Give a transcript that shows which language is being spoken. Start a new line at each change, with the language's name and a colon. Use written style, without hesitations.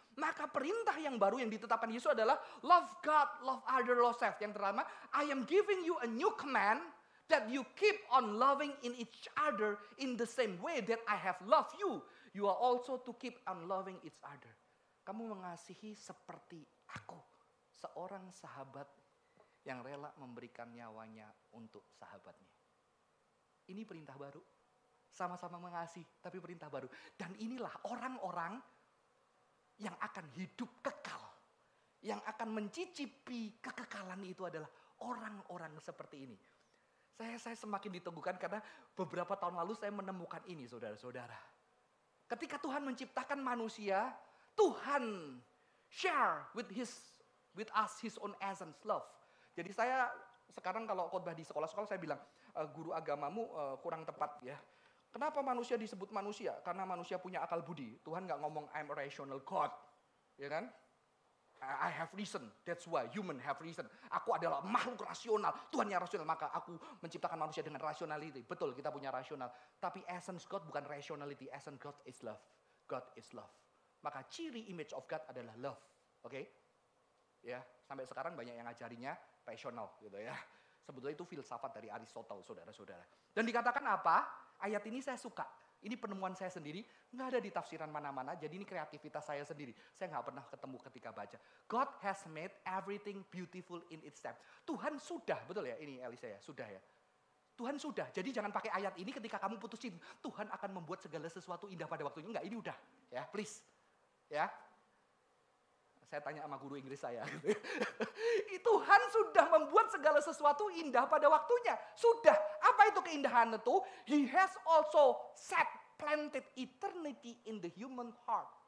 Indonesian: Maka perintah yang baru yang ditetapkan Yesus adalah
English: love God, love other, love self. Yang pertama, I am giving you a new command, that you keep on loving in each other in the same way that I have loved you. You are also to keep on loving each other.
Indonesian: Kamu mengasihi seperti aku. Seorang sahabat yang rela memberikan nyawanya untuk sahabatnya. Ini perintah baru. sama-sama mengasihi, tapi perintah baru. Dan inilah orang-orang yang akan hidup kekal. Yang akan mencicipi kekekalan itu adalah orang-orang seperti ini. Saya semakin diteguhkan karena beberapa tahun lalu saya menemukan ini, saudara-saudara. Ketika Tuhan menciptakan manusia, Tuhan
English: share with us his own essence, love.
Indonesian: Jadi saya sekarang kalau khotbah di sekolah-sekolah saya bilang, guru agamamu kurang tepat ya. Kenapa manusia disebut manusia? Karena manusia punya akal budi. Tuhan nggak ngomong
English: I'm a rational God,
Indonesian: ya kan?
English: I have reason, that's why human have reason.
Indonesian: Aku adalah makhluk rasional, Tuhan yang rasional, maka aku menciptakan manusia dengan rationality. Betul, kita punya rasional. Tapi
English: essence God bukan rationality, essence God is love.
Indonesian: God is love. Maka ciri
English: image of God
Indonesian: adalah love. Oke? Ya, sampai sekarang banyak yang ngajarinya rasional gitu ya. Sebetulnya itu filsafat dari Aristotle, saudara-saudara. Dan dikatakan apa? Ayat ini saya suka. Ini penemuan saya sendiri, nggak ada di tafsiran mana-mana, jadi ini kreativitas saya sendiri. Saya nggak pernah ketemu ketika baca.
English: God has made everything beautiful in its time.
Indonesian: Tuhan sudah, betul ya ini Elisa ya, sudah ya. Tuhan sudah, jadi jangan pakai ayat ini ketika kamu putusin. Tuhan akan membuat segala sesuatu indah pada waktunya. Enggak, ini udah, ya please. Ya, saya tanya sama guru Inggris saya. Tuhan sudah membuat segala sesuatu indah pada waktunya. Sudah. Apa itu keindahan itu?
English: He has also planted eternity in the human heart.